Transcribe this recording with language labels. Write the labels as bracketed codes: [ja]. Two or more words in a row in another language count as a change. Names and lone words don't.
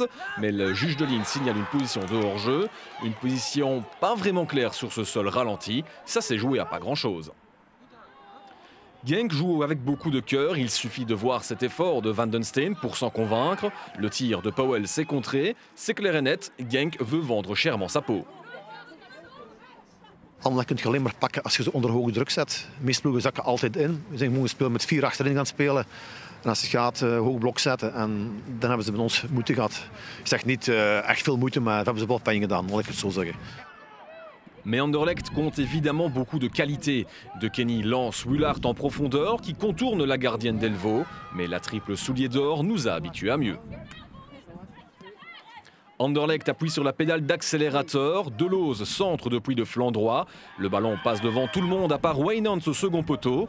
[fr] Mais le juge de ligne signale une position de hors-jeu. Une position pas vraiment claire sur ce sol ralenti. Ça s'est joué à pas grand-chose. Genk joue avec beaucoup de cœur. Il suffit de voir cet effort de Van den Steen pour s'en convaincre. Le tir de Powell s'est contré. C'est clair et net, Genk veut vendre chèrement sa peau. [nl] Anderlecht kun je alleen maar pakken als je ze onder hoge druk zet. De meeste ploegen zakken altijd in. We zijn gewoon spelen met 4 achterin gaan spelen. En als het gaat, hoog blok zetten. En dan hebben ze met ons moeite gehad. Ik zeg niet echt veel moeite, maar dat hebben ze wel pijn gedaan, laat ik het zo zeggen. [fr] Mais Anderlecht compte évidemment beaucoup de qualité. De Kenny lance Wullard en profondeur qui contourne la gardienne Delvaux. Mais la triple soulier d'or nous a habitués à mieux. Anderlecht appuie sur la pédale d'accélérateur. Deleuze centre depuis de flanc droit. Le ballon passe devant tout le monde à part Wijnands au second poteau.